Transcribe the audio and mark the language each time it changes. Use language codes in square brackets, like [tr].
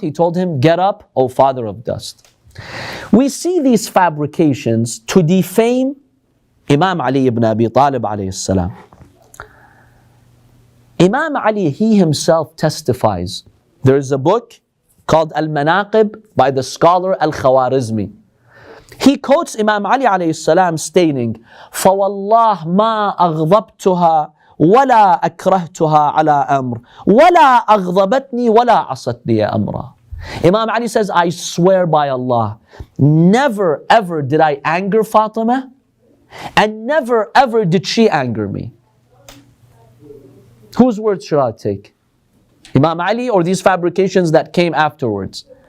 [en] He told him, get up, O father of dust. We see these fabrications to defame Imam Ali ibn Abi Talib alayhi salam. Imam Ali, he himself testifies. There is a book called Al-Manaqib by the scholar Al-Khawarizmi. He quotes Imam Ali alayhi salam stating, [ar] فَوَاللَّهِ مَا أَغْضَبْتُهَا وَلَا أَكْرَهْتُهَا عَلَىٰ أَمْرٍ وَلَا أَغْضَبَتْنِي وَلَا عَصَتْنِي أَمْرًا. [en] Imam Ali says, I swear by Allah, never ever did I anger Fatima, and never ever did she anger me. Whose words should I take? Imam Ali or these fabrications that came afterwards?